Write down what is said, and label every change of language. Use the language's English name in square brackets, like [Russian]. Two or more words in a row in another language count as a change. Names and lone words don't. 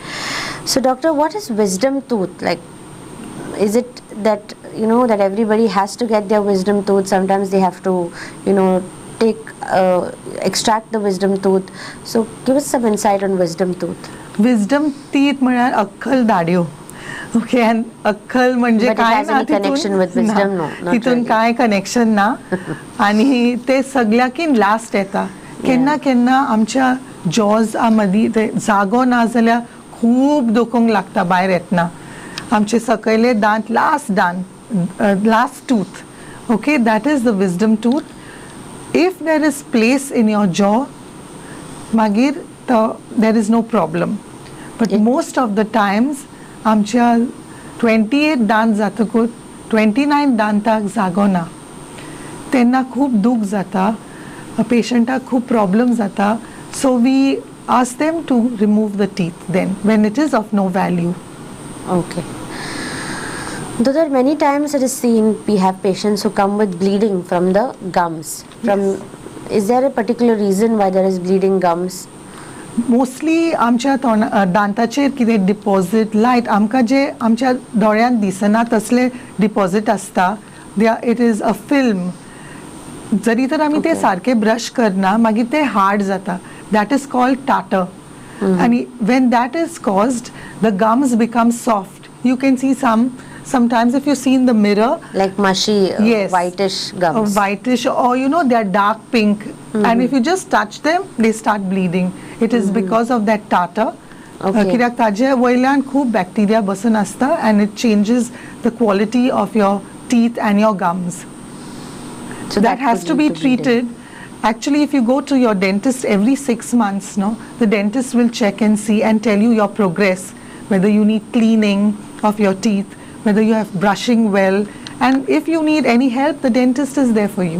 [English] So, doctor, what is wisdom tooth? Like, is it that, that everybody has to get their wisdom tooth? Sometimes they have to, extract the wisdom tooth. So, give us some insight on wisdom tooth. Wisdom teeth [Konkani] म्हळ्यार अक्कल दाढयो. ओके, and अक्कल म्हणजे [English] But it [Konkani] काय [English] has [Konkani] ना [English] any connection with wisdom? No, not [Konkani] तितून [English] really. [Konkani] काय कनेक्शन ना. आणि ते सगळ्याकीन लास्ट येता. केन्ना केन्ना आमच्या जॉज मदीं ते जागो ना जाल्यार खूब दुखूंक लागता भायर येतना. आमचे सकयले दांत [English] last tooth. Okay, that is the wisdom tooth. If there is place in your jaw, magir, there is no problem. But Yeah. most of the times, [Konkani] आमच्या 28 दांत जातकूच 29 दांताक जागो ना. तेन्ना खूब दूख जाता, पेशंटाक खूब प्रॉब्लम जाता. [English] So we ask them to remove the teeth then, when it is of no value. Okay. Doctor, many times it is seen we have patients who come with bleeding from the gums. Is there a particular reason why there is bleeding gums? [Konkani] मोस्टली आमच्या दांताचेर कितें डिपॉझिट लायट आमकां जे आमच्या दोळ्यान दिसना तसले डिपॉझिट आसता. [English] It is a film. [Konkani] जरी तर आमी ते सारके ब्रश करना मागीर ते हार्ड जाता. [English] That is called tartar. आनी when that is caused the gums become soft. you can see sometimes if you see in the mirror, Like mushy, yes, whitish gums. whitish, or they're dark pink, and if you just touch them they start bleeding. It is because of that tartar. Okay. [Konkani] कित्याक ताजे वयल्यान खूब bacteria बसून आसता, [English] and it changes the quality of your teeth and your gums. So that has could to be lead bleeding. treated. Actually, if you go to your dentist every 6 months, the dentist will check and see and tell you your progress, whether you need cleaning of your teeth, whether you have brushing well, and if you need any help, the dentist is there for you.